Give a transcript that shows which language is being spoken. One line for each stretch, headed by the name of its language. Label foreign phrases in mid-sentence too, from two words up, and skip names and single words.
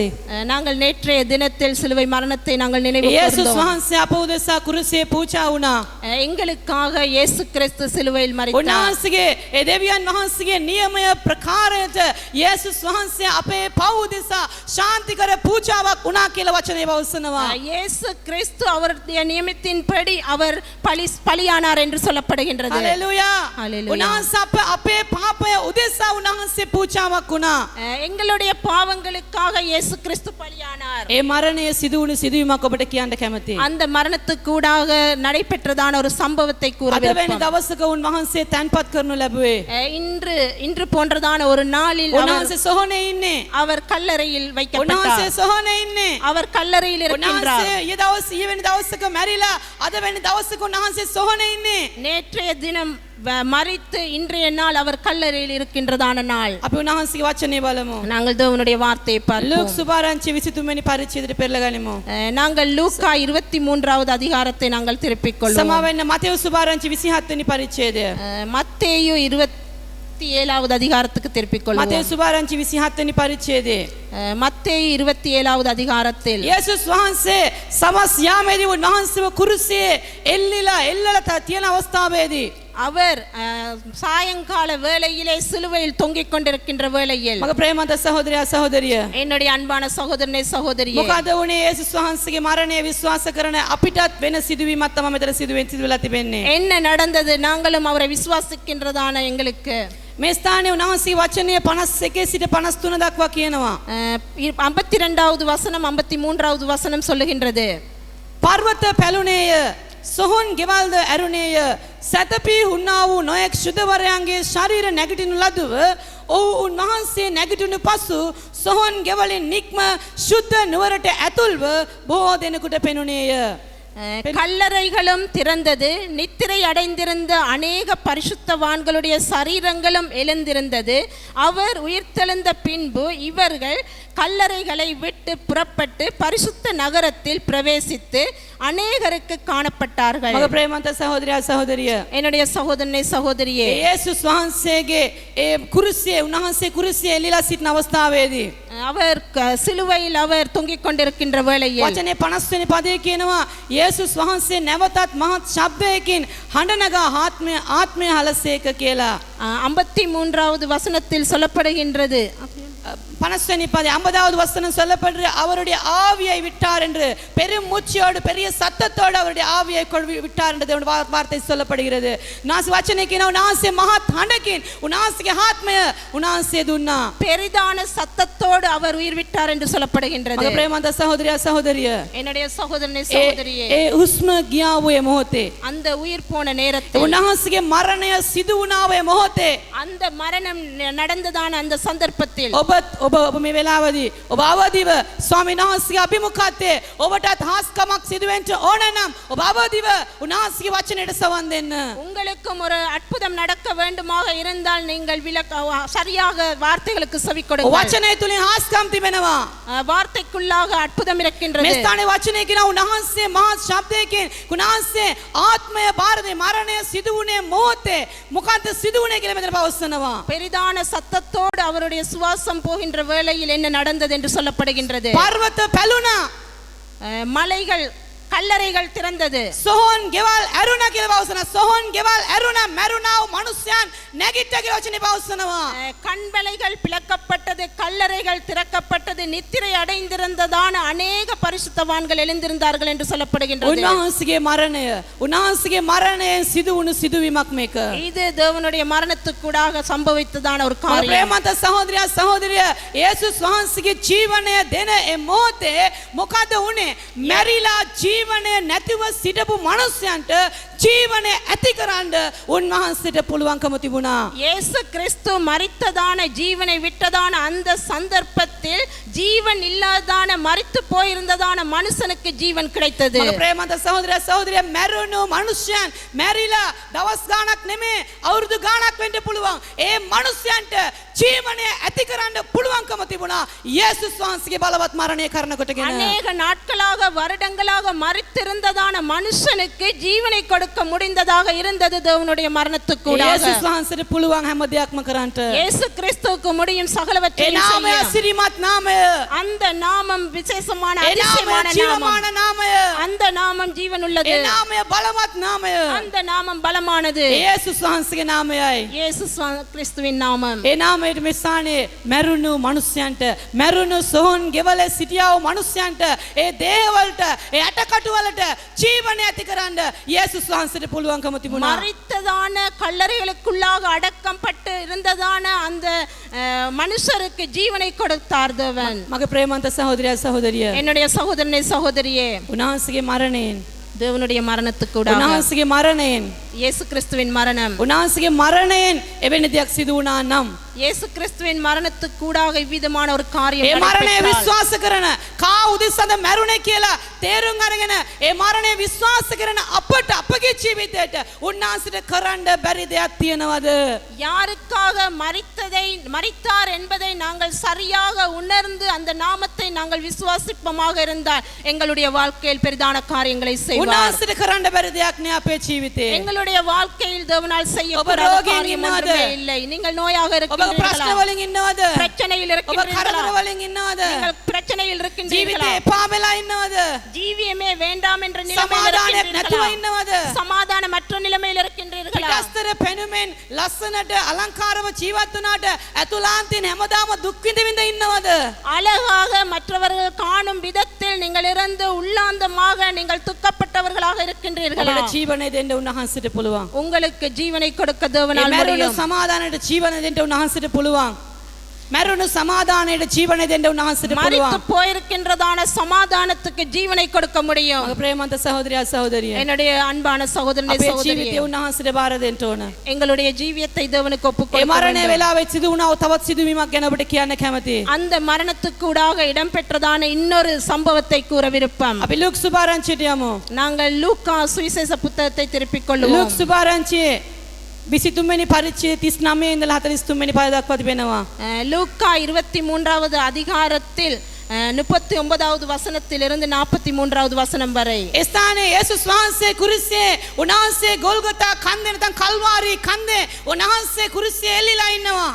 Tamil: நாங்கள் நேற்றைய தினத்தில் சிலுவை மரணத்தை நாங்கள் நினைவு
Sinhala: යේසුස්
Tamil: கூர்ந்தோம்.
Sinhala: වහන්සේ අප උදෙසා කුරුසියේ පූජා වුණා.
Tamil: எங்களுக்காக இயேசு கிறிஸ்து சிலுவையில் மரித்தார்.
Sinhala: උන්වහන්සේගේ ඒ දෙවියන් වහන්සේගේ නියමය ප්‍රකාරයට යේසුස් වහන්සේ අපේ පව් උදෙසා ශාන්තිකර පූජාවක් වුණා කියලා වචනේ පවසනවා.
Tamil: இயேசு கிறிஸ்து அவருடைய நியமத்தின்படி அவர் பலியானார் என்று சொல்லப்படுகின்றது.
Sinhala: හලෙලූයා. හලෙලූයා. උන්වහන්සේ අපේ පාපය උදෙසා උන්වහන්සේ පූජාවක් වුණා.
Tamil: எங்களுடைய பாவங்களுக்காக இயேசு கிறிஸ்து பலியானார்.
Sinhala: ඒ මරණය සිදු වුණු සිදුවීමක් ඔබට කියන්න කැමතියි.
Tamil: அந்த மரணத்துக்கூடாக நடைபெற்றதான ஒரு சம்பவத்தை கூற
Sinhala: අද වෙනි
Tamil: விரும்புகிறேன்.
Sinhala: දවසක උන්වහන්සේ තැන්පත් කරනු ලැබුවේ.
Tamil: இன்று போன்றதான ஒரு நாளில்
Sinhala: උන්වහන්සේ සොහොනේ ඉන්නේ.
Tamil: அவர் கல்லறையில்
Sinhala: උන්වහන්සේ
Tamil: வைக்கப்பட்டார்.
Sinhala: සොහොනේ ඉන්නේ.
Tamil: அவர் கல்லறையில் இருக்கின்றார்.
Sinhala: උන්වහන්සේ ඊ වෙනි දවසක මැරිලා අද වෙනි දවසක උන්වහන්සේ සොහොනේ ඉන්නේ.
Tamil: நேற்றைய தினம் மரித்து இன்றைய நாள் அவர் கல்லறையில் இருக்கின்றதான நாள்.
Sinhala: අපි උන්වහන්සේගේ වචනේ බලමු.
Tamil: நாங்கள் தேவனுடைய வார்த்தையை
Sinhala: ලූක්
Tamil: பார்ப்போம்.
Sinhala: සුභාරංචි 23 වෙනි පරිච්ඡේදයට පෙරලා ගනිමු.
Tamil: நாங்கள் லூக்கா 23வது அதிகாரத்தை நாங்கள் திருப்பிக் கொள்வோம்.
Sinhala: සමාවෙන්න මතෙව් සුභාරංචි 27 වෙනි පරිච්ඡේදය.
Tamil: மத்தேயு 27வது அதிகாரத்துக்கு திருப்பிக்
Sinhala: මතෙව්
Tamil: கொள்வோம்.
Sinhala: සුභාරංචි 27 වෙනි පරිච්ඡේදයේ
Tamil: மத்தேயு 27வது அதிகாரத்தில்
Sinhala: යේසුස් වහන්සේ සමස් යාමේදී උන්වහන්සේව කුරුසියේ එල්ලලා තියෙන අවස්ථාවේදී
Tamil: அவர் சாயங்கால வேளையிலே சிலுவையில் தொங்கிக் கொண்டிருக்கின்ற வேளையில்
Sinhala: මගේ ප්‍රේමන්ත සහෝදරයා සහෝදරිය,
Tamil: என்னுடைய அன்பான சகோதரனே சகோதரியே,
Sinhala: මොකද වුණේ? යේසුස් වහන්සේගේ මරණය විශ්වාස කරන අපිටත් වෙන සිදුවීමක් තමයි මෙතන සිදුවෙලා තිබෙන්නේ.
Tamil: என்ன நடந்தது? நாங்களும் அவரை விசுவாசிக்கின்றதான எங்களுக்கு
Sinhala: මේ ස්ථානයේ උන්වහන්සේ වචනය 51 සිට 53 දක්වා කියනවා.
Tamil: 52வது வசனம் 53வது வசனம் சொல்லுகின்றது,
Sinhala: පර්වත පැලුණේය, සොහොන් ගෙවල්ද ඇරුණේය, සතපී හුන්නා වූ නොයෙක් ශුද්ධවරයන්ගේ ශරීර නැගිටිනු ලදුව ඔව් උන්වහන්සේ නැගිටිනු පසු සොහොන් ගෙවලින් නික්ම ශුද්ධ නුවරට ඇතුල්ව බොහෝ දෙනෙකුට පෙනුණේය.
Tamil: கல்லறைகளும் திறந்தது, நித்திரை அடைந்திருந்த அநேக பரிசுத்தவான்களுடைய சரீரங்களும் எழுந்திருந்தது. அவர் உயிர்த்தெழுந்த பின்பு இவர்கள் கல்லறைகளை விட்டு புறப்பட்டு பரிசுத்த நகரத்தில் பிரவேசித்து அநேகருக்கு காணப்பட்டார்கள்.
Sinhala: මගේ ප්‍රේමන්ත සහෝදරයා සහෝදරිය,
Tamil: என்னுடைய சகோதரனே சகோதரியே,
Sinhala: යේසුස් වහන්සේගේ ඒ කුරුසියේ උන්වහන්සේ කුරුසියේ එල්ලලා සිටින අවස්ථාවේදී
Tamil: அவர் சிலுவையில் அவர் தொங்கிக் கொண்டிருக்கின்ற வேளையில்
Sinhala: වචනේ 50 වෙනි පදයේ කියනවා යේසුස් වහන්සේ නැවතත් මහත් ශබ්දයකින් හඬ නගා ආත්මය හලසේක කියලා.
Tamil: 53வது வசனத்தில் சொல்லப்படுகின்றது. 50 වෙනி பதம் 50வது வசனம் சொல்லப்படுற அவருடைய ஆவியை விட்டார் என்று பெரும் மூச்சோடு பெரிய சத்தத்தோடு அவருடைய ஆவியை விட்டார் என்று தேவனுடைய வார்த்தை சொல்லப்படுகிறது.
Sinhala: நாசி வචනේ කියනවා උන්වහන්සේ මහත් හඬකින් උන්වහන්සේගේ ආත්මය උන්වහන්සේ දුන්නා.
Tamil: பெரிதான சத்தத்தோடு அவர் உயிர் விட்டார் என்று சொல்லப்படுகின்றது.
Sinhala: මගේ ප්‍රේමන්ත සහෝදරයා සහෝදරිය,
Tamil: என்னுடைய சகோதரனே சகோதரியே,
Sinhala: ඒ හුස්ම ගියා වූ මොහොතේ
Tamil: அந்த உயிர் போன நேரத்தில்
Sinhala: උන්වහන්සේගේ මරණය සිදු වුණා වූ මොහොතේ
Tamil: அந்த மரணம் நடந்ததான அந்த சந்தர்ப்பத்தில்
Sinhala: ඔබ ඔබ මේ වෙලාවදී ඔබ අවදිව ස්වාමීන් වහන්සේගේ අභිමුඛත්වයේ ඔබටත් හාස්කමක් සිදුවෙන්න ඕන නම් ඔබ අවදිව උන්වහන්සේගේ වචනයට සවන් දෙන්න.
Tamil: உங்களுக்கும் ஒரு அற்புதம் நடக்க வேண்டுமாக இருந்தால் நீங்கள் சரியாக வார்த்தைகளுக்கு செவி கொடுங்கள்.
Sinhala: වචනය තුලින් හාස්කම් තිබෙනවා.
Tamil: வார்த்தைக்குள்ளாக அற்புதம் இருக்கின்றது.
Sinhala: මේ ස්ථානයේ වචනය කියන උන්වහන්සේ මහා ශබ්දයෙන් උන්වහන්සේ ආත්මය බාරදේ මරණය සිදු වුණේ මොහොතේ මොකද්ද සිදු වුණේ කියලා මෙතන පවස්සනවා.
Tamil: பெரிதான சத்தத்தோடு அவருடைய சுவாசம் போகின்ற வேளையில் என்ன நடந்தது என்று சொல்லப்படுகின்றது.
Sinhala: පර්වත පැලුණා.
Tamil: மலைகள் கல்லறைகள் திறந்தது.
Sinhala: සොහොන් ගෙවල් ඇරුණා කියලා පවස්සනවා. සොහොන් ගෙවල් ඇරුණා මැරුණා වූ මනුස්සයන් නැගිට්ට කියලා වචනේ පවස්සනවා.
Tamil: கண்வலைகள் பிளக்கப்பட்டது, கல்லறைகள் திறக்கப்பட்டது, நித்திரை அடைந்திருந்ததான அநேக பரிசுத்தவான்கள் எழுந்திருந்தார்கள் என்று சொல்லப்படுகின்றது.
Sinhala: උන්වහන්සේගේ මරණයෙන් සිදු වුණු සිදුවීමක් මේක.
Tamil: இது தேவனுடைய மரணத்துக்கூடாக சம்பவித்ததான ஒரு காரியம்.
Sinhala: ප්‍රේමන්ත සහෝදරයා සහෝදරිය යේසුස් වහන්සේගේ ජීවනය දෙන ඒ මොහොතේ මොකද වුනේ? මැරිලා ජීවනය නැතිව සිටපු මනුස්සයන්ට ජීවනය ඇති කරන්න උන්වහන්සේට පුළුවන්කම තිබුණා.
Tamil: இயேசு கிறிஸ்து மரித்ததான ஜீவனை விட்டதான அந்த சந்தர்ப்பத்தில் ஜீவன் இல்லாதான மரித்து போயிருந்ததான மனுஷனுக்கு ஜீவன் கிடைத்தது.
Sinhala: ප්‍රේමන්ත සහෝදරයා සහෝදරිය මැරුණු මනුස්සයන් මැරිලා දවස් ගාණක් නෙමෙයි අවුරුදු ගාණක් වෙන්න පුළුවන්. ඒ මනුස්සයන්ට ජීවනය ඇති කරන්න පුළුවන්කම තිබුණා. යේසුස් වහන්සේගේ බලවත් මරණය කරනකොටගෙන
Tamil: அநேக நாட்களாக வருடங்களாக மரித்திருந்ததான மனுஷனுக்கு ஜீவனை கொடுக்க முடிந்ததாக இருந்தது தேவனுடைய மரணத்துக்கூடாக.
Sinhala: යේසුස් වහන්සේට පුළුවන් හැම දෙයක්ම කරන්නට.
Tamil: இயேசு கிறிஸ்துவுக்கு முடியும் சகலவற்றையும்
Sinhala: ඒ නාමය
Tamil: செய்ய.
Sinhala: සිරිමත් නාමය.
Tamil: அந்த நாமம் விசேஷமான
Sinhala: ඒ නාමය
Tamil: அதிசயமான நாமம்.
Sinhala: ජීවමාන නාමය.
Tamil: அந்த நாமம் ஜீவன் உள்ளது.
Sinhala: ඒ නාමය බලවත් නාමය.
Tamil: அந்த நாமம் பலமானது.
Sinhala: යේසුස් වහන්සේගේ නාමයයි.
Tamil: இயேசு கிறிஸ்துவின் நாமம்.
Sinhala: ඒ නාමයට මේ ස්ථානයේ මැරුණු මනුස්සයන්ට මැරුණු සොහොන් ගෙවල සිටියා වූ මනුස්සයන්ට ඒ දේහවලට ඒ ඇටකටු වලට ජීවනය ඇති කරන්න යේසුස් වහන්සේට පුළුවන්කම තිබුණා.
Tamil: மரித்ததான கல்லறைகளுக்குள்ளாக அடக்கம் பட்டு இருந்ததான அந்த மனுஷருக்கு ஜீவனை கொடுத்தார் தேவன்.
Sinhala: මගේ ප්‍රේමන්ත සහෝදරයා සහෝදරිය
Tamil: என்னுடைய சகோதரனே சகோதரியே,
Sinhala: උන්වහන්සේගේ මරණයෙන්
Tamil: தேவனுடைய மரணத்துக்கூடாக
Sinhala: උන්වහන්සේගේ මරණයෙන්
Tamil: இயேசு கிறிஸ்துவின் மரணம்
Sinhala: උන්වහන්සේගේ මරණයෙන් එවැනි දෙයක් සිදු වුණා නම්
Tamil: இயேசு கிறிஸ்துவின் மரணத்துக்கூடாக இவ்விதமான ஒரு காரியம்
Sinhala: ඒ මරණය
Tamil: நடைபெற்றால்,
Sinhala: විශ්වාස කරන කා උදෙසද මැරුණේ කියලා තේරුම් අරගෙන ඒ මරණය විශ්වාස කරන අපට අපගේ ජීවිතයට උන්වහන්සේට කරන්න බැරි දෙයක් තියනවද?
Tamil: யாருக்காக மரித்தார் என்பதை நாங்கள் சரியாக உணர்ந்து அந்த நாமத்தை நாங்கள் விசுவாசிப்பமாக இருந்தால் எங்களுடைய வாழ்க்கையில் பெரிதான காரியங்களை செய்வார்.
Sinhala: උන්වහන්සේට කරන්න බැරි දෙයක් නෑ අපේ ජීවිතේ.
Tamil: எங்களுடைய வாழ்க்கையில் தேவனால் செய்யக்கூடாத ரோகியாக காரியம் இன்னாது. ஒன்றுமே இல்லை. நீங்கள் நோயாக
Sinhala: ඔබ
Tamil: இருக்கிறீர்களா?
Sinhala: ප්‍රශ්න වලින් ඉන්නවද?
Tamil: பிரச்சனையில்
Sinhala: ඔබ
Tamil: இருக்கிறீர்களா?
Sinhala: කරදර වලින් ඉන්නවද?
Tamil: நீங்கள் பிரச்சனையில் இருக்கின்றீர்களா?
Sinhala: ජීවිතේ එපා වෙලා ඉන්නවද?
Tamil: ஜீவியமே வேண்டாம் என்ற நிலைமையில்
Sinhala: සමාදානයක් නැතුව
Tamil: இருக்கின்றீர்களா?
Sinhala: ඉන්නවද?
Tamil: சமாதானமற்ற நிலைமையில் இருக்கின்றீர்களா?
Sinhala: පිටස්තර පෙනුමෙන් ලස්සනට අලංකාරව ජීවත් වුණාට ඇතුළාන්තයෙන් හැමදාම දුක් විඳ විඳ ඉන්නවද?
Tamil: அழகாக மற்றவர்கள் காணும் விதத்தில் நீங்கள் இருந்து உள்ளாந்தமாக நீங்கள் துக்கப்பட்டவர்களாக இருக்கின்றீர்களா?
Sinhala: ඔබට ජීවනය දෙන්න උන්වහන්සේට පුළුවන්.
Tamil: உங்களுக்கு ஜீவனை கொடுக்க
Sinhala: ඒ
Tamil: தேவனால்
Sinhala: මැරුණු
Tamil: முடியும்.
Sinhala: සමාදානයට ජීවනය දෙන්න උන්වහන්සේට පුළුවන්. මැරුණු සමාදානයට ජීවනය දෙන්න උන්වහන්සේට
Tamil: மரித்து
Sinhala: පුළුවන්.
Tamil: போயிருக்கின்றதான சமாதானத்துக்கு ஜீவனை கொடுக்க முடியும்.
Sinhala: මගේ ප්‍රේමන්ත සහෝදරයා සහෝදරිය
Tamil: என்னுடைய அன்பான சகோதரனே
Sinhala: අපේ
Tamil: சகோதரியே,
Sinhala: ජීවිතය උන්වහන්සේට බාර දෙන්න ඕන.
Tamil: எங்களுடைய ஜீவியத்தை தேவனுக்கு
Sinhala: ඒ
Tamil: ஒப்புக்கொடுக்க
Sinhala: මරණය
Tamil: வேண்டும்.
Sinhala: වෙලාවෙ සිදු වුණා තවත් සිදුවීමක් ගැන ඔබට කියන්න කැමතියි.
Tamil: அந்த மரணத்துக்கூடாக இடம்பெற்றதான இன்னொரு சம்பவத்தை கூற விருப்பம்.
Sinhala: අපි ලුක් සුභාරංචියට යමු.
Tamil: நாங்கள் லூக்கா சுவிசேஷ புத்தகத்தை திருப்பிக் கொள்வோம்.
Sinhala: ලුක් සුභාරංචියේ 23 වෙනි පරිච්ඡේදය 39 ඉඳලා 43 වෙනි පද දක්වා තිබෙනවා.
Tamil: லூக்கா 23வது அதிகாரத்தில் 39வது வசனத்திலிருந்து 43வது வசனம் வரை.
Sinhala: ඒ ස්ථානයේ යේසුස් වහන්සේ කුරුසියේ උන්වහන්සේ ගොල්ගොතා කන්දේ නැත්නම් කල්වාරි කන්දේ උන්වහන්සේ කුරුසියේ එල්ලිලා ඉන්නවා.